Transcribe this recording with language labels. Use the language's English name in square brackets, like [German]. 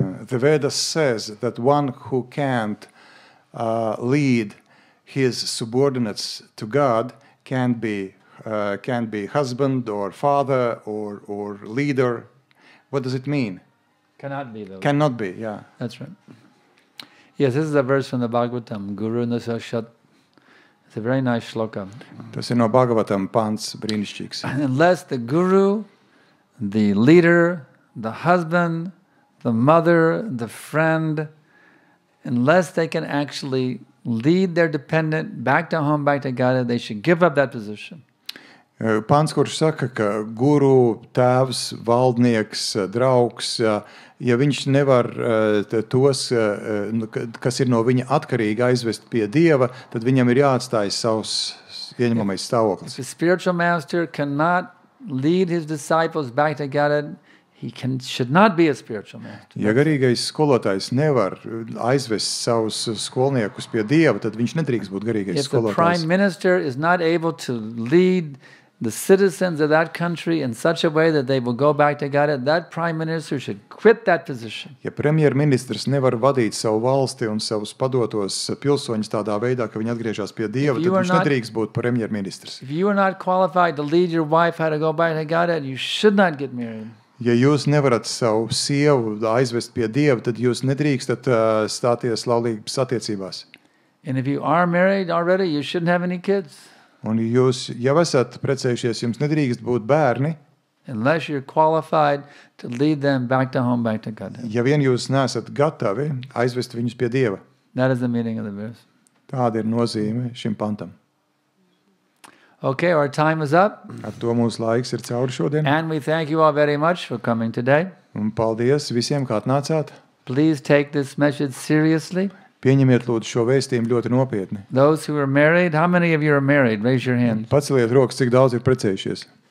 [English] The Vedas says that one who can't lead his subordinates to God can be husband or father or leader. What does it mean? Cannot be though. Cannot be, yeah. That's right. Yes, this is a verse from the Bhagavatam, Guru Nasashat. It's a very nice shloka. [Latvian] Tas ir no Bhagavatam pants brīnišķīgs. [English] Unless the guru, the leader, the husband, the mother, the friend, unless they can actually lead their dependent back to home, back to God, they should give up that position. [Latvian] Pants, kurš saka, ka guru, tēvs, valdnieks, draugs, ja viņš nevar tos, kas ir no viņa atkarīgi, aizvest pie Dieva, tad viņam ir jāatstāj savs ieņemamais stāvoklis. [English] If a spiritual master cannot lead his disciples back to God, should not be a spiritual master. [Latvian] Ja garīgais skolotājs nevar aizvest savus skolniekus pie Dieva, tad viņš nedrīkst būt garīgais [English] If the [Latvian] skolotājs. [English] prime minister is not able to lead the citizens of that country in such a way that they will go back to God, that prime minister should quit that position. [Latvian] Ja premjerministrs nevar vadīt savu valsti un savus padotos pilsoņus tādā veidā, ka viņi atgriežas pie Dieva, [English] If [Latvian] tad [English] you are [Latvian] viņš [English] not- [Latvian] nedrīkst būt premjerministrs. [English] If you are not qualified to lead your wife how to go back to God, you should not get married. [Latvian] Ja jūs nevarat savu sievu aizvest pie Dieva, tad jūs nedrīkstat stāties laulības attiecībās. [English] And if you are married already, you shouldn't have any kids [Latvian] Un jūs jau esat precējušies, jums nedrīkst būt bērni, [English] unless you're qualified to lead them back to home, back to God. [Latvian] ja vien jūs neesat gatavi aizvest viņus pie Dieva. [English] That is the meaning of the verse. [Latvian] Tāda ir nozīme šim pantam. [English] Okay, our time is up. [Latvian] Ar to mūsu laiks ir cauri šodien. [English] And we thank you all very much for coming today. [Latvian] Un paldies visiem, kā atnācāt. [English] Please take this message seriously. [Latvian] Pieņemiet lūdzu šo vēstījumu ļoti nopietni. [English] Those who are married, how many of you are married? Raise your hand. [Latvian] Paceliet rokas, cik daudz ir precējušies.